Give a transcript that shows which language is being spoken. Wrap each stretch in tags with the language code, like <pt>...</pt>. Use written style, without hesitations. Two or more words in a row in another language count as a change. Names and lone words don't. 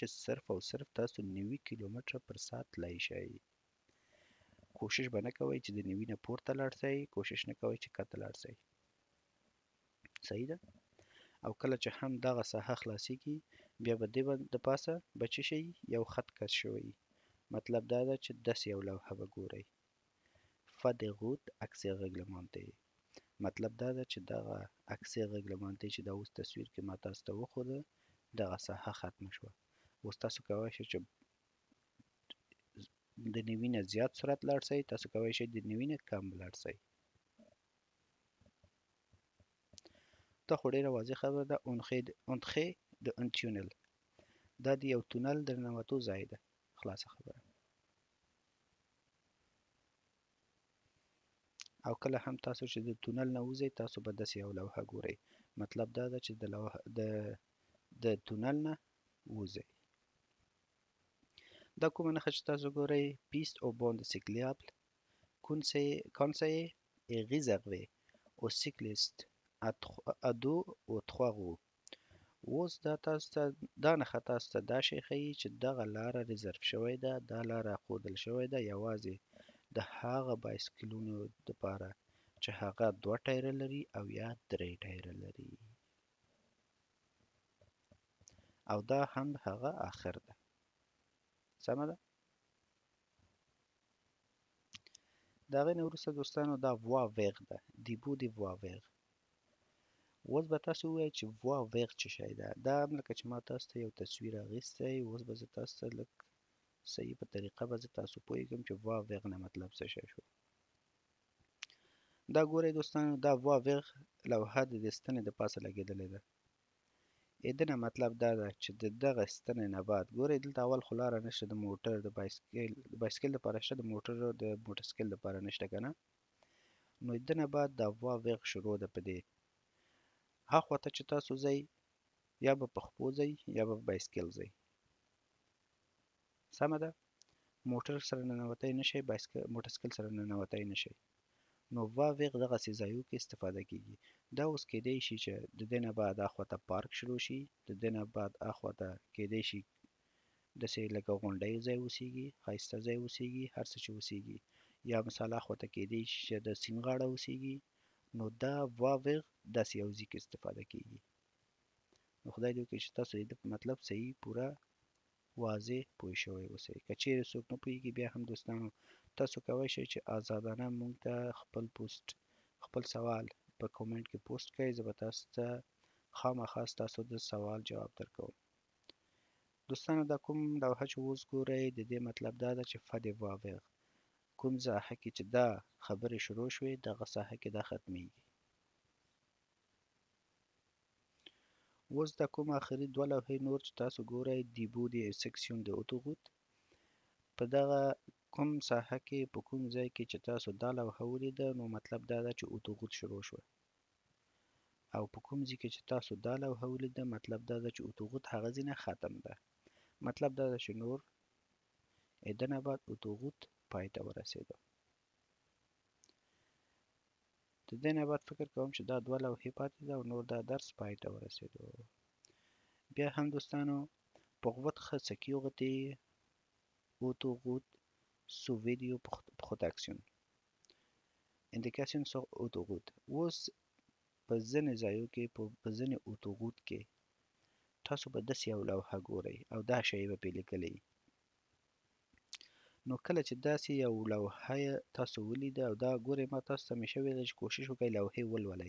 <ps>صرف او صرف تاسو 90 کیلومتره پر ساعت تللی شئ کوشش به نه کوئ چې د 90 نه پورته لاړ شئ کوشش نه کوئ چې کته لاړ شئ صحیح ده او کله چې هم دغه ساحه خلاصیږي بیا به دې د پاسه به څه شي یو خط کش شوی مطلب دا ده چې داسې یو لوحه به ګورئ</ps> <fr>fa de route accès réglementé</fr> <ps>مطلب دا ده چې دغه</ps> <fr>accès réglementé</fr> <ps>چې دا اوس تصویر کې ما تاسو ته وښوده دغه ساحه ختمه شوه اوس تاسو کولی شئ چې د 90 نه زیات سرعت لاړ شئ تاسو کولی شئ د 90 نه کم لاړ شئ دا خو ډېره واضح خبره ده انتخې د ان تونل دا د یو تونل د ننوتو ځای ده خلاصه خبره او کله هم تاسو چې د تونل نه وځئ تاسو به داسې یو لوحه ګورئ. مطلب دا ده چې د تونل نه وځئ. دا کومه نښه چې تاسو ګورئ</ps> <fr>piste au bord cyclable conseillé et réservé aux cyclistes à deux ou trois roues.</fr> <ps>اوس دا نښه تاسو ته دا شی ښیي چې دغه لاره ریزرف شوې ده، دا لاره ښودل شوې ده یوازې د هغه بایسکلونو دپاره چې هغه 2 ټایره لري او یا 3 ټایره لري، او دا هم هغه آخر ده. سمه ده؟ د هغې نه وروسته دوستانو دا</ps> <fr>voie vert</fr> <ps>ده،</ps> <fr>début de voie vert.</fr> <ps>اوس به تاسو ووایئ چې</ps> <fr>voie vert</fr> <ps>څه شی ده. دا هم لکه چې ما تاسو ته یو تصویر اخیستی، اوس به زه تاسو ته لږ صحیح په طریقه به زه تاسو پوهېږم چې</ps> <fr>voie vert</fr> <ps>نه مطلب څه شی شو. دا ګورئ دوستانو، دا</ps> <fr>voie vert</fr> <ps>لوحه د دې ستنې د پاسه لګېدلې ده. د نه مطلب دا ده چې د دغه ستنې نه بعد ګورئ دلته اول خو لاره نشته د موټر د بایسکل دپاره شته، د موټرسایکل دپاره نشته که نه. نو د نه بعد دا</ps> <fr>voie vert</fr> <ps>شروع ده په دې هاخوا ته چې تاسو ځئ یا به په خپو ځئ یا به په بایسکل ځئ. سمه ده؟ موټر سره ننوتی نشئ، موټرسایکل سره ننوتی نشئ. نو</ps> <fr>voie vert</fr> <ps>دغسې ځایو کې استفاده کیږي. دا اوس کیدی شي چې د دې نه بعد اخوا ته پارک شروع شي، د دې نه بعد اخوا ته کیدی شي داسې لکه غونډۍ ځای اوسیږي، ښایسته ځای اوسیږي، هر څه چې اوسیږي، یا مثال اخوا ته کیدی شي چې د سیند غاړه اوسیږي. نو دا</ps> <fr>voie vert</fr> <ps>داسې یو ځای کې استفاده کیږي. نو خدای دې وکړي چې تاسو د په مطلب صحیح پوره واضح پوه شوی اوسئ. که چیرې څوک نه پوهېږي بیا هم دوستانو تاسو کولی شئ چې آزادانه موږ ته خپل سوال په کومنټ کې پوسټ کړئ. زه به تاسو ته خامخا ستاسو د سوال جواب درکوم. دوستانو دا کوم لوحه چې اوس ګورئ د دې مطلب دا ده چې</ps> <fr>fin de voie vert،</fr> <ps>کوم ساحه کې چې دا خبرې شروع شوې دغه ساحه کې دا ختمیږي. اوس دا کوم آخري 2 لوحې نور چې تاسو ګورئ</ps> <fr>début de section de autoroute،</fr> <ps>په دغه کوم ساحه کې په کوم ځای کې چې تاسو دا لوحه ولیده نو مطلب دا ده چې اتوغوت شروع شوه، او په کوم ځای کې چې تاسو دا لوحه ولیده مطلب دا ده چې اتوغوت هغه ځای نه ختم ده. مطلب دا ده چې نور د نه بعد اتوغوت پای ته ورسېده. د دې نه بعد فکر کوم چې دا 2 لوحې پاتې ده او نور دا درس پای ته ورسېدو. بیا هم دوستانو</ps> <fr>pour votre sécurité autoroute sous vidéo protection indication sur autoroute.</fr> <ps>اوس په ځینې ځایو کې په ځینې اتوغوت کې تاسو به داسې یو لوحه ګورئ او دا شی به پرې لیکلی. نو کله چې داسې یو لوحه تاسو ولیده او دا ګورئ ما تاسو ته همیشه ویلي چې کوشش وکړئ لوحې ولولئ.</ps>